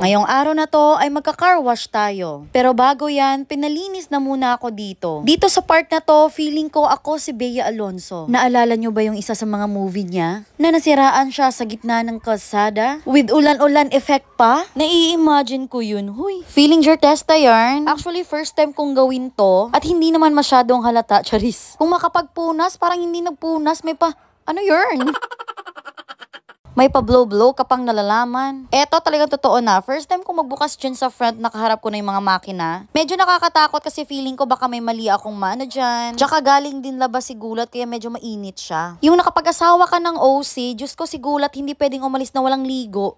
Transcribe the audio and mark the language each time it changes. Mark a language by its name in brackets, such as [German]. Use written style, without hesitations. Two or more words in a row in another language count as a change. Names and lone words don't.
[Filipino] Ngayong araw na to, ay magka-car wash tayo. Pero bago yan, pinalinis na muna ako dito. Dito sa part na to, feeling ko ako si Bea Alonzo. Naalala nyo ba yung isa sa mga movie niya? Na nasiraan siya sa gitna ng kalsada? With ulan-ulan effect pa? Nai-imagine ko yun. Huy, feeling your testa yarn. Actually, [English] first time [Filipino] kong gawin to at hindi naman masyadong halata, charis. Kung makapagpunas, parang hindi nagpunas, may pa, ano yarn? May pa-blow-blow ka pang nalalaman. Eto talagang totoo na. [English] First time [Filipino] kong magbukas dyan sa front, nakaharap ko na yung mga makina. Medyo nakakatakot kasi feeling ko baka may mali akong maano dyan. Tsaka galing din labas si Gulat kaya medyo mainit siya. Yung nakapag-asawa ka ng OC, Diyos ko si Gulat hindi pwedeng umalis na walang ligo.